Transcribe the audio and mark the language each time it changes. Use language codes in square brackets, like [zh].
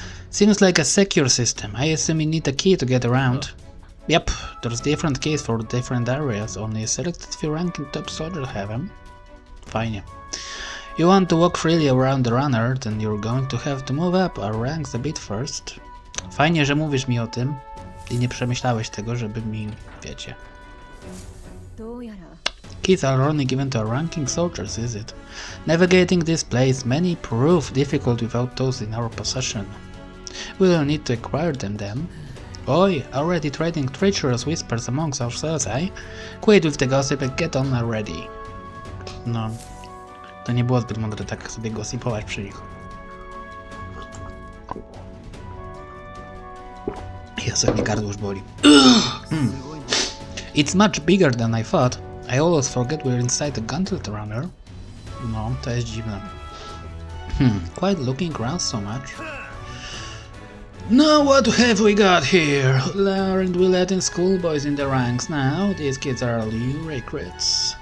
[en] Seems like a secure system. I assume you need a key to get around. Yep, there's different keys for different areas. Only a selected few ranking top soldiers have them. [pl] Fajnie. [en] You want to walk freely around the runner, then you're going to have to move up our ranks a bit first. [pl] Fajnie, że mówisz mi o tym i nie przemyślałeś tego, żeby mi, wiecie. [en] Keys are only given to our ranking soldiers, is it? Navigating this place may prove difficult without those in our possession. We'll need to acquire them then. Oi, already trading treacherous whispers amongst ourselves, eh? Quit with the gossip and get on already. [pl] No, to nie było zbyt mądre tak sobie gossipować przy nich. Jezu, mnie gardło już boli. [en] It's much bigger than I thought. I always forget we're inside the gauntlet runner. [pl] No, to jest dziwne. [en] Quite looking around so much. Now what have we got here? Aren't we letting schoolboys in the ranks now? These kids are all new recruits.